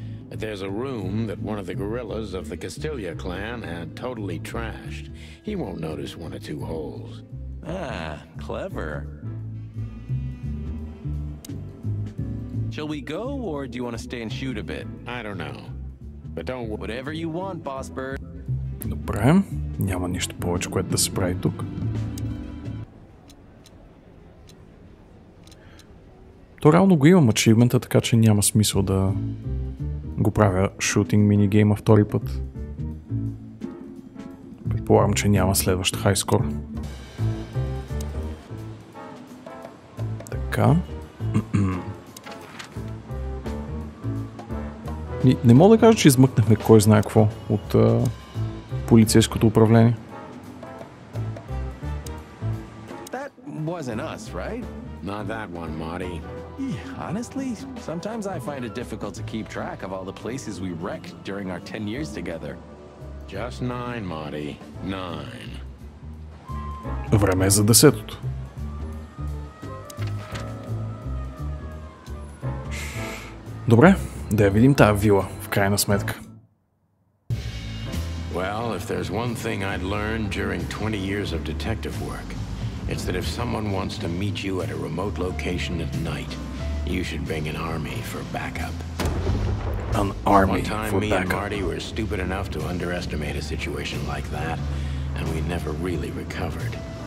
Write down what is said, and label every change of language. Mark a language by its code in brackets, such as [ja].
[en] But there's a room that one of the guerrillas of the Castilla clan had totally trashed. He won't notice 1 or 2 holes. Ah, clever. Shall we go, or do you want to stay and shoot a bit? I don't know. But don't worry. Whatever you want, boss bird. [bg] Добре. Няма нищо повече, което да се прави тук. То реално го имам ачивмента, така че няма смисъл да го правя шутинг минигейма втори път. Предполагам, че няма следващ хайскор. Така. Не мога да кажа, че измъкнахме кой знае какво от полицейското управление. [en] That wasn't us, right? Not that one, Marty. Honestly, sometimes I find it difficult to keep track of all the places we wrecked during our 10 years together. Just 9, Marty. 9. [bg] Време е за 10-то. Добре, да я видим тая вила, в крайна сметка. [en] Well, if there's one thing I'd learned during 20 years of detective work, it's that if someone wants to meet you at a remote location at night, you should bring an army for backup. an army One time for me and backup. Marty were stupid enough to underestimate a situation like that, and we never really recovered.